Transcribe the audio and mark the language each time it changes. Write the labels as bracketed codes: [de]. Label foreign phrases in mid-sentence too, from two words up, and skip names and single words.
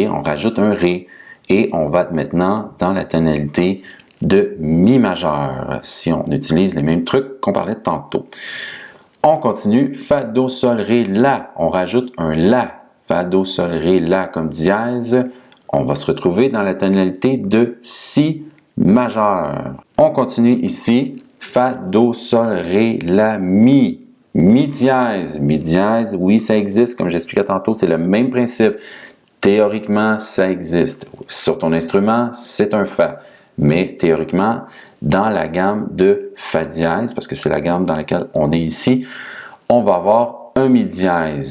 [fr] On rajoute un Ré et on va être maintenant dans la tonalité de Mi majeur, si on utilise les mêmes trucs qu'on parlait tantôt. On continue, Fa, Do, Sol, Ré, La. On rajoute un La. Fa, Do, Sol, Ré, La comme dièse. On va se retrouver dans la tonalité de Si majeur. On continue ici, Fa, Do, Sol, Ré, La, Mi. Mi dièse. Mi dièse, oui, ça existe. Comme j'expliquais tantôt, c'est le même principe. Théoriquement, ça existe. Sur ton instrument, c'est un Fa. Mais théoriquement, dans la gamme de Fa dièse, parce que c'est la gamme dans laquelle on est ici, on va avoir un Mi dièse.